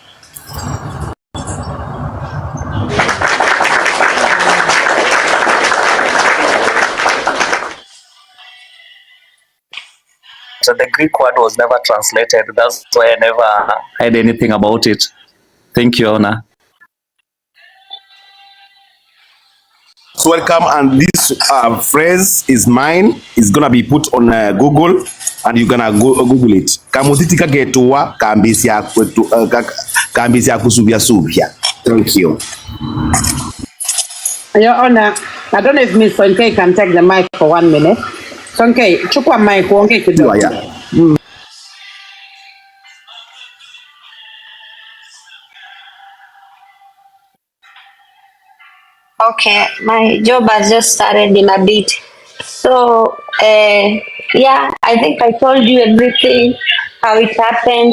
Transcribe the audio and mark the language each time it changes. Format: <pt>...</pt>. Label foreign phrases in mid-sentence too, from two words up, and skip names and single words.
<en>So the Greek word was never translated. That's why I never heard anything about it. Thank you, Honor. Welcome, and this phrase is mine. It's gonna be put on Google, and you're gonna Google it.</en> <sw>Kamutitika getua kambisi ya kusubia subia.</sw> <en>Thank you. Your Honor, I don't know if Ms. Sonkei can take the mic for 1 minute.</en> <sw>Sonkei, chukua mic uongee kidogo.</sw> <en>Okay, my job has just started in a bit. So, yeah, I think I told you everything, how it happened.</en>